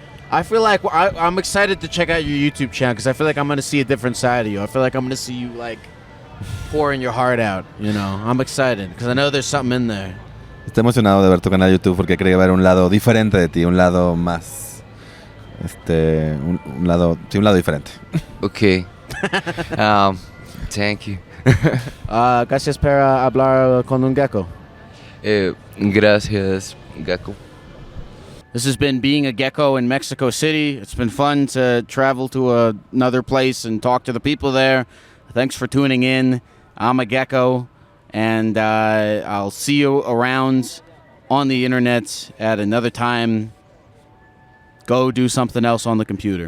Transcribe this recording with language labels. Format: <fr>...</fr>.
<en>I feel like I'm excited to check out your YouTube channel because I feel like I'm going to see a different side of you. I feel like I'm going to see you like pouring your heart out, you know. I'm excited because I know there's something in there.</en> <es>Estoy emocionado de ver tu canal de YouTube porque creo que va a haber un lado diferente de ti, un lado más un lado diferente.</es> <en>Okay. Thank you.</en> <es>Gracias por hablar con un gecko. Gracias, Gecko.</es> <en>This has been Being a Gecko in Mexico City. It's been fun to travel to another place and talk to the people there. Thanks for tuning in. I'm a gecko, and I'll see you around on the internet at another time. Go do something else on the computer.</en>